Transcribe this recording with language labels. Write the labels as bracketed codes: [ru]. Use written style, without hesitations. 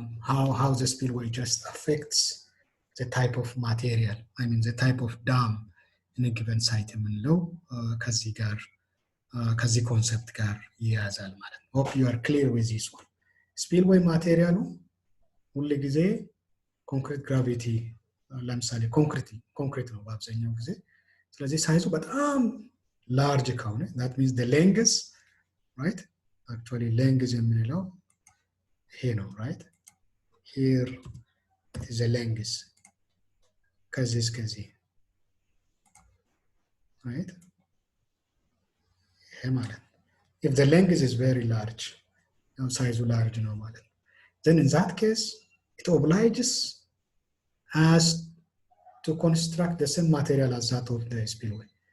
[en] how the spillway just affects the type of material I mean the type of dam in a given site [am] የምንለው ከዚህ ጋር ከዚህ ኮንሰፕት ጋር ይያዛል ማለት ነው [en] hope you are clear with this one spillway [am] ማቴሪያሉ ሁሉ ጊዜ ኮንክሪት ግራቪቲ ለምሳሌ ኮንክሪት ነው በአብዛኛው ጊዜ። ስለዚህ ሳይዙ በጣም ላርጅ ከሆነ [en] that means the length, right? actually length [am] የምንለው ይሄ ነው, [en] right? here is the length [am] ከዚህ እስከዚህ, [en] right? [am] ይሄ ማለት [en] if the length is very large, ሳይዙ large ነው ማለት, then in that case it obliges us to construct the same material as that of the spillway.